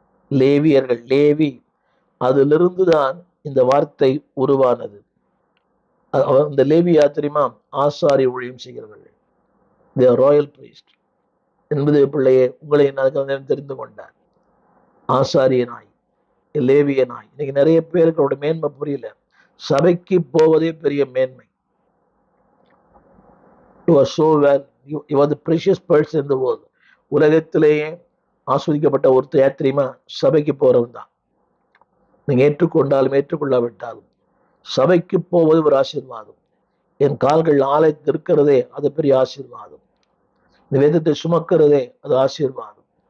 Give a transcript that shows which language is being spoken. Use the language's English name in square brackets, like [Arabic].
[Tamil] லேவியர்கள், லேவி, அதிலிருந்து தான் இந்த வார்த்தை உருவானது. இந்த லேவி யார் தெரியுமா? ஆசாரி ஊழியம் செய்கிறவர்கள். [English] they are royal priest. [Tamil] என்பது பிள்ளையே, உங்களை நான் தெரிந்து கொண்டார். ஆசாரியனாய், லேவியனாய். இன்னைக்கு நிறைய பேருக்கு அவருடைய மேன்மை புரியல. சபைக்கு போவதே பெரிய மேன்மை. [English] You are so well, you are the precious person in the world. [Tamil] உலகத்திலேயே ஆஸ்வதிக்கப்பட்ட ஒருத்தர் யார் தெரியுமா? சபைக்கு போறவன் தான். நீங்க ஏற்றுக்கொண்டாலும் ஏற்றுக்கொள்ளாவிட்டாலும் சபைக்கு போவது ஒரு ஆசீர்வாதம். என் கால்கள் ஆலயத்தில் இருக்கிறதே அது பெரிய ஆசீர்வாதம். இந்த வேதத்தை சுமக்கிறதே அது ஆசீர்வாதம்.